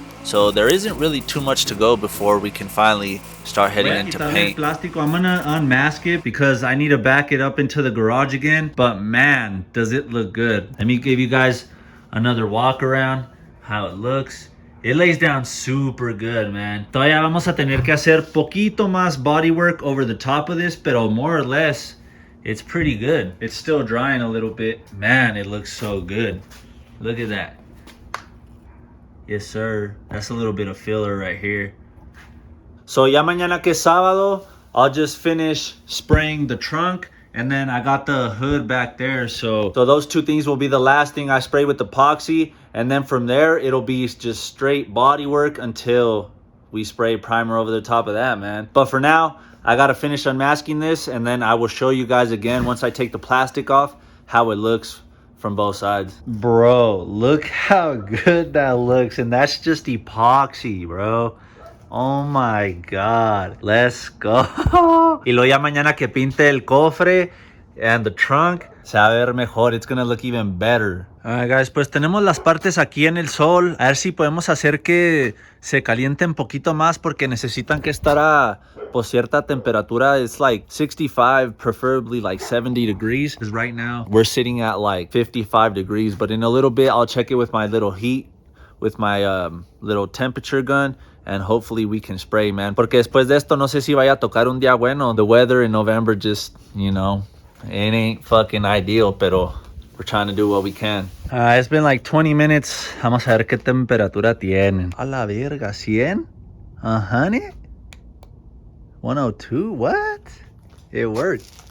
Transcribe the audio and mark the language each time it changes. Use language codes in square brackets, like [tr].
[en] So there isn't really too much to go before we can finally start heading into paint. Plástico. I'm gonna unmask it because I need to back it up into the garage again. But man, does it look good. Let me give you guys another walk around, how it looks. It lays down super good, man. [es] Todavía vamos a tener que hacer poquito más [en] body work over the top of this, pero more or less, it's pretty good. It's still drying a little bit. Man, it looks so good. Look at that. Yes, sir. That's a little bit of filler right here. So [es] ya mañana que es sábado, [en] I'll just finish spraying the trunk, and then I got the hood back there. So those two things will be the last thing I spray with epoxy, and then from there it'll be just straight body work until we spray primer over the top of that, man. But for now, I gotta finish unmasking this, and then I will show you guys again once I take the plastic off how it looks from both sides. Bro, look how good that looks, and that's just epoxy, bro. Oh my god, let's go. [es] Y luego ya mañana que pinte el cofre [en] and the trunk, [es] se va a ver mejor. [en] It's gonna look even better. Alright guys, [es] pues tenemos las partes aquí en el sol. A ver si podemos hacer que se calienten un poquito más porque necesitan que estar a pues cierta temperatura. [en] It's like 65, preferably like 70 degrees. Because right now we're sitting at like 55 degrees. But in a little bit, I'll check it with my little heat, with my little temperature gun. And hopefully we can spray, man. [es] Porque después de esto, no sé si vaya a tocar un día bueno. [en] The weather in November just, you know, it ain't fucking ideal, pero we're trying to do what we can. It's been like 20 minutes. [es] Vamos a ver qué temperatura tienen. A la verga, [en] 100? Honey? 102? What? It worked.